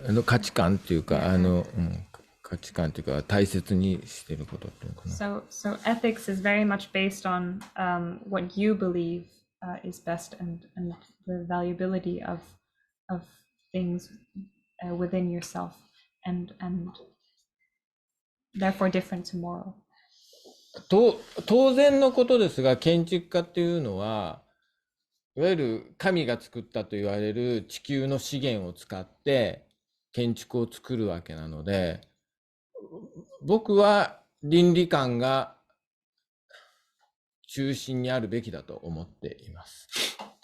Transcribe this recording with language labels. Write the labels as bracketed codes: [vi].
[ja] 価値観っていうか価値観っていうか大切にしていることっていうかな。 [en] So ethics is very much based on what you believe is best and the valuability of things within yourself and therefore different to moral. [ja] 当然のことですが、建築家っていうのはいわゆる神が作ったと言われる地球の資源を使って建築を作るわけなので、僕は倫理観が中心にあるべきだと思っています。